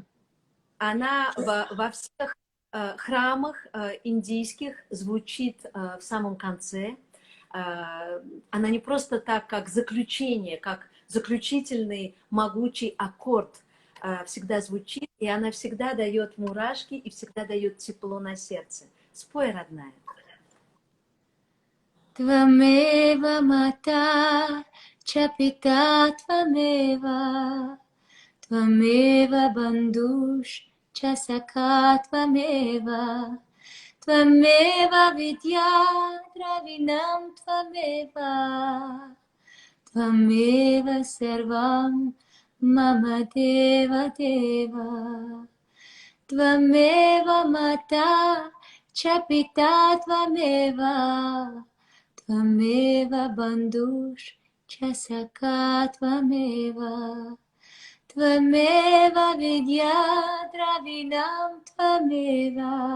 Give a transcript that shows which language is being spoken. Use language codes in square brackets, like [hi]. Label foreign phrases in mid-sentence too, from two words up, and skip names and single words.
[ru] Она во всех храмах индийских звучит в самом конце. Она не просто так, как заключение, как заключительный могучий аккорд всегда звучит, и она всегда дает мурашки и всегда дает тепло на сердце. Спой, родная. [sa] त्वमेव माता चपिता त्वमेव, त्वमेव बन्धुश् चसखा त्वमेव. त्वमेव विद्या द्रविणम् त्वमेव, त्वमेव सर्वम् मम देव देव, त्वमेव माता चपिता त्वमेव, त्वमेव बन्धुश् चसखा त्वमेव, त्वमेव विद्या द्रविणम् त्वमेव.